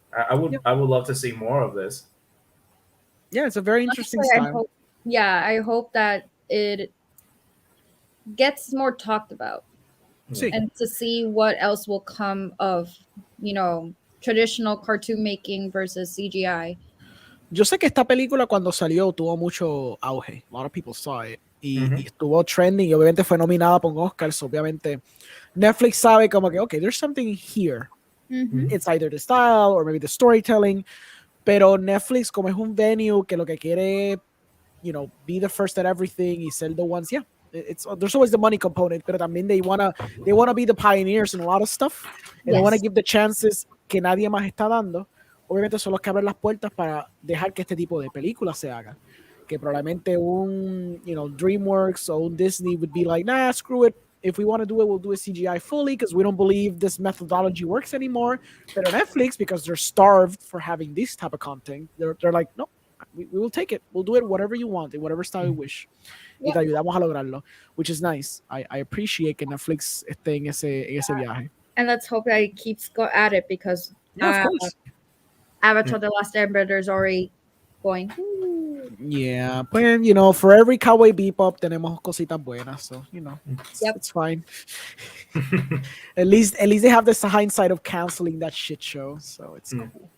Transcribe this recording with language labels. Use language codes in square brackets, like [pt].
[en] I would love to see more of this. Yeah, it's a very interesting style. I hope that it gets more talked about. [es] Sí. [en] And to see what else will come of, traditional cartoon making versus CGI. [es] Yo sé que esta película cuando salió tuvo mucho auge. [en] A lot of people saw it. [es] Y estuvo trending y obviamente fue nominada por un Oscar. [en] So [es] obviamente Netflix sabe como que, [en] okay, there's something here. It's either the style or maybe the storytelling. [es] Pero Netflix, como es un venue que lo que quiere, [en] be the first at everything [es] y ser [en] the ones, there's always the money component, [es] pero también [en] they wanna be the pioneers in a lot of stuff. And they wanna give the chances [es] que nadie más está dando. Obviamente son los que abren las puertas para dejar que este tipo de películas se hagan. Que probablemente un, [en] DreamWorks o un Disney would be like, nah, screw it. If we want to do it, we'll do it CGI fully because we don't believe this methodology works anymore. But on Netflix, because they're starved for having this type of content, they're like, no, we will take it. We'll do it whatever you want, in whatever style you wish. [es] Y te ayudamos a lograrlo, [en] which is nice. I appreciate [es] que Netflix esté en ese viaje. [en] And let's hope that it keeps at it because of course. Avatar The Last Airbender is already going. Yeah, but for every Cowboy Bebop [es] tenemos cositas buenas, [en] so it's fine. at least they have this hindsight of canceling that shit show, so it's cool.